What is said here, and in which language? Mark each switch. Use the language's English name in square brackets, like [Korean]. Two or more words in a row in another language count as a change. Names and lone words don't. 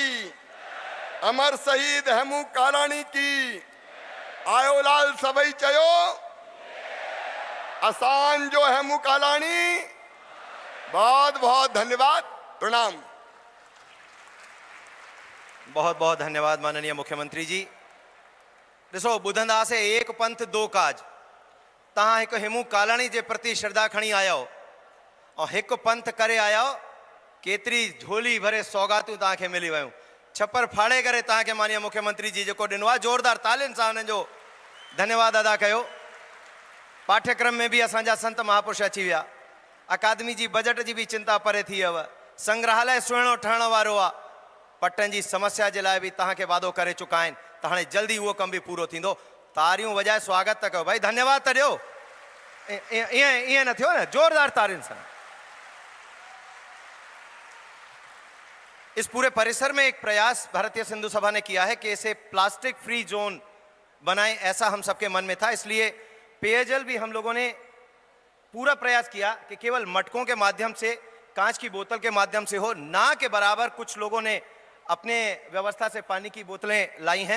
[Hindi] अमर शहीद हेमू कालाणी की। [Sindhi] आयो लाल सबई चयो, आसान जो हेमू कालाणी। [Hindi] बहुत बहुत धन्यवाद, प्रणाम। बहुत बहुत धन्यवाद माननीय मुख्यमंत्री जी। [Sindhi] ॾिसो, ॿुधंदा से [Hindi] एक पंथ दो काज। [Sindhi] तव्हां हिकु हेमू कालाणी जे प्रति श्रद्धा खणी आया हो और हिकु पंथ करे आया हो। केतिरी झोली भरे सौगातूं तव्हांखे मिली वियूं। छप्पर फाड़े करे तव्हांखे माननीय मुख्यमंत्री जी जेको ॾिनो आहे, ज़ोरदार तालियुनि सां हुननि जो धन्यवाद अदा कयो। [Hindi] पाठ्यक्रम में भी [Sindhi] असांजा संत महापुरुष अची विया। अकादमी जी बजट जी भी चिंता परे थी वियव। संग्रहालय सुहिणो ठहण वारो आहे। पटन जी समस्या जे लाइ बि तव्हांखे वादो करे चुका आहिनि, त हाणे जल्दी उहो कम बि पूरो थींदो। तारियूं वॼाए स्वागत त कयो भाई, धन्यवाद त ॾियो। ईअं न थियो न, ज़ोरदार तारियुनि सां। [Hindi] इस पूरे परिसर में एक प्रयास भारतीय सिंधु सभा ने किया है कि इसे प्लास्टिक फ्री जोन बनाएं, ऐसा हम सबके मन में था। इसलिए पेयजल भी हम लोगों ने पूरा प्रयास किया कि केवल मटकों के माध्यम से, कांच की बोतल के माध्यम से हो, ना के बराबर कुछ लोगों ने अपने व्यवस्था से पानी की बोतलें लाई हैं।